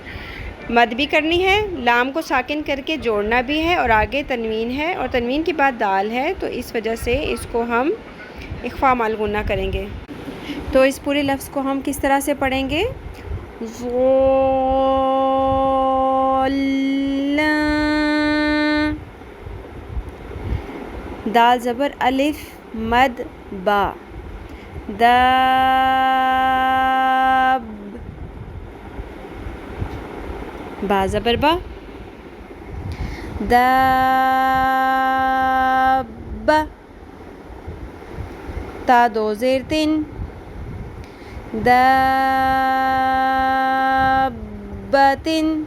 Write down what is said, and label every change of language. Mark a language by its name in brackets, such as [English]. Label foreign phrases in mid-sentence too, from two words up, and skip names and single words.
[Urdu] مد بھی کرنی ہے، لام کو ساکن کر کے جوڑنا بھی ہے، اور آگے تنوین ہے اور تنوین کے بعد دال ہے، تو اس وجہ سے اس کو ہم اخفا مال غنہ کریں گے۔ تو اس پورے لفظ کو ہم کس طرح سے پڑھیں گے؟ [Arabic] غالن۔ [Urdu] دال زبر الف مد با، داب۔ با زبر با، داب۔ تا 2 زیر 3، دابتن۔